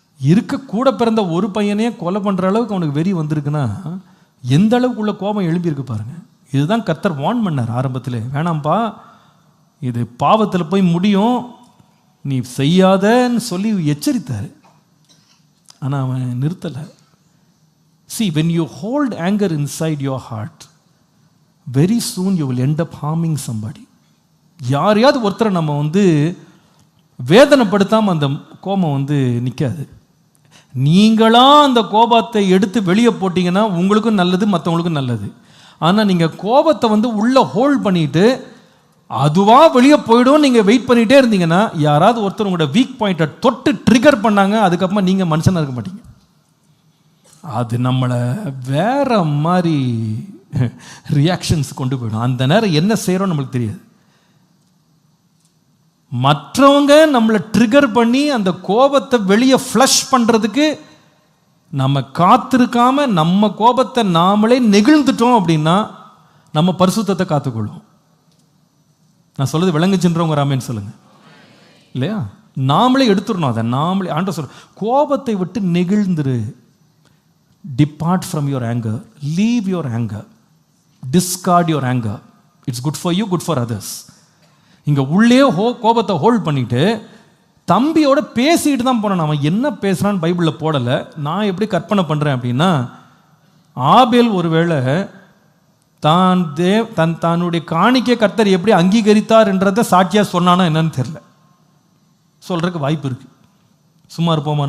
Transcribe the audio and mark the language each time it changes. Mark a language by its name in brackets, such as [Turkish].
[Tamil] இருக்க கூட பிறந்த ஒரு பையனே கொலை பண்ணுற அளவுக்கு அவனுக்கு வெறி வந்திருக்குன்னா, எந்த அளவுக்கு உள்ள கோபம் எழும்பியிருக்கு பாருங்க. இதுதான் கர்த்தர் வார்ன் பண்ணார் ஆரம்பத்தில், வேணாம்ப்பா இது பாவத்தில் போய் முடியும், நீ செய்யாதன்னு சொல்லி எச்சரித்தார். ஆனால் அவன் நிறுத்தலை. [English] See, when you hold anger inside your heart, very soon you will end up harming somebody. [Tamil] யாரையாவது ஒருத்தரை நம்ம வந்து வேதனைப்படுத்தாமல் அந்த கோபம் வந்து நிற்காது. நீங்களா அந்த கோபத்தை எடுத்து வெளியே போட்டிங்கன்னா உங்களுக்கும் நல்லது, மற்றவங்களுக்கும் நல்லது. ஆனால் நீங்கள் கோபத்தை வந்து உள்ளே ஹோல்ட் பண்ணிட்டு அதுவாக வெளியே போய்டும் நீங்கள் வெயிட் பண்ணிகிட்டே இருந்தீங்கன்னா, யாராவது ஒருத்தர் உங்களோட வீக் பாயிண்ட்டை தொட்டு ட்ரிகர் பண்ணாங்க, அதுக்கப்புறமா நீங்கள் மனுஷனாக இருக்க மாட்டீங்க. அது நம்மளை வேற மாதிரி ரியாக்ஷன்ஸ் கொண்டு போயிடும். அந்த நேரம் என்ன செய்கிறோம் நம்மளுக்கு தெரியாது. மற்றவங்க நம்மளை ட்ரிகர் பண்ணி அந்த கோபத்தை வெளியே ஃப்ளஷ் பண்ணுறதுக்கு நம்ம காத்திருக்காம நம்ம கோபத்தை நாமளே நெகிழ்ந்துட்டோம் அப்படின்னா நம்ம பரிசுத்தத்தை காத்துக்கொள்வோம். நான் சொல்றது விளங்குச்சுன்றவங்க ராமேன்னு சொல்லுங்க இல்லையா? நாமளே எடுத்துடணும் அதை. நாமளே ஆண்டவர் சொல்ற கோபத்தை விட்டு நெகிழ்ந்துரு. [English] Depart from your anger, leave your anger, discard your anger. It's good for you, good for others. [Tamil] இங்கே உள்ளே கோபத்தை ஹோல்ட் பண்ணிட்டு தம்பியோட பேசிட்டு தான் போனேன். அவன் என்ன பேசுகிறான்னு பைபிளில் போடலை. நான் எப்படி கற்பனை பண்ணுறேன் அப்படின்னா, ஆபேல் ஒருவேளை தன்னுடைய காணிக்கை கர்த்தர் எப்படி அங்கீகரித்தார் என்றதை சாட்சியாக சொன்னானா என்னன்னு தெரியல. சொல்கிறதுக்கு வாய்ப்பு இருக்குது. சும்மா இருப்போமா?